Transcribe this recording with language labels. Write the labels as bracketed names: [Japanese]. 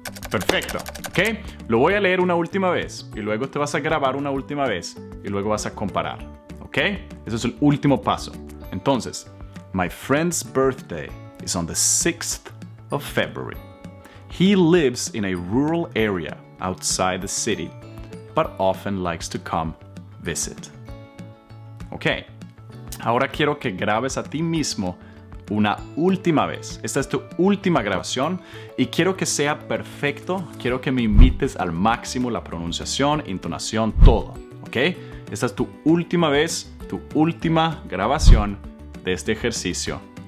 [Spanish] Perfecto, ¿ok? Lo voy a leer una última vez y luego te vas a grabar una última vez y luego vas a comparar, ¿ok? Ese es el último paso. Entonces, [English] my friend's birthday is on the 6th of February. He lives in a rural area outside the city, but often likes to come visit. ¿Ok? [Spanish] Ahora quiero que grabes a ti mismo una última vez. Esta es tu última grabación y quiero que sea perfecto. Quiero que me imites al máximo la pronunciación, intonación, todo. ¿Ok? Esta es tu última vez, tu última grabación de este ejercicio.